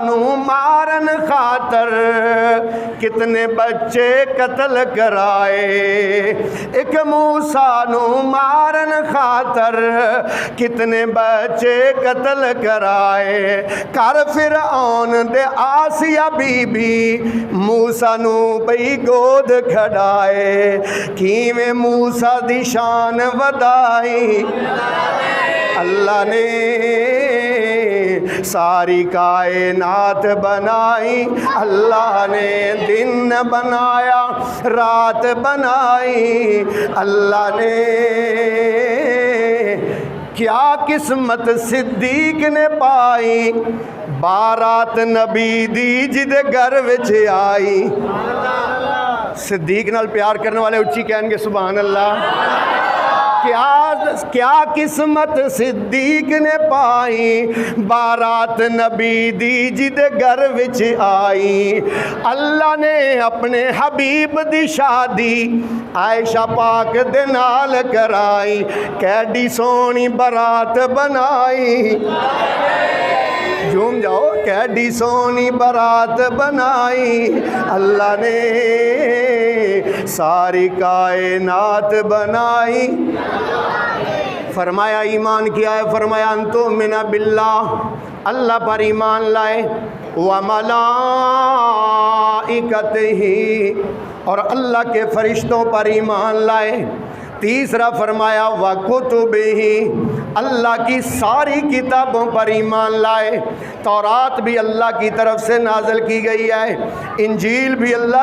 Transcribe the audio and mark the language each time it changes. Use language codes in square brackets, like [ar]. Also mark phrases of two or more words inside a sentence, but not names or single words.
[pa] نو مارن خاطر کتنے بچے قتل کرائے، ایک موسیٰ نو مارن خاطر کتنے بچے قتل کرائے، کر فرعون دے آسیہ بی بی موسیٰ نو پئی گود کھڑائے، کیویں موسیٰ دی شان ودائی اللہ نے، ساری کائنات بنائی اللہ نے، دن بنایا رات بنائی اللہ نے، کیا قسمت صدیق نے پائی، بارات نبی دی جدے گھر وچ آئی۔ صدیق نال پیار کرنے والے اچھی کہیں گے [ar] سبحان اللہ۔ [pa] کیا قسمت صدیق نے پائی، بارات نبی دی جدے گھر وچ آئی، اللہ نے اپنے حبیب دی شادی عائشہ پاک دے نال کرائی، کیڈی سونی برات بنائی، جھوم جاؤ، کیڈی سونی برات بنائی اللہ نے، ساری کائنات بنائی۔ [ur] فرمایا ایمان کیا ہے؟ فرمایا [ar] انتو من باللہ، [ur] اللہ پر ایمان لائے، وملائکتہ، اور اللہ کے فرشتوں پر ایمان لائے۔ تیسرا فرمایا وَكُتُبِهِ، اللہ کی ساری کتابوں پر ایمان لائے، تورات بھی اللہ کی طرف سے نازل کی گئی ہے، انجیل بھی اللہ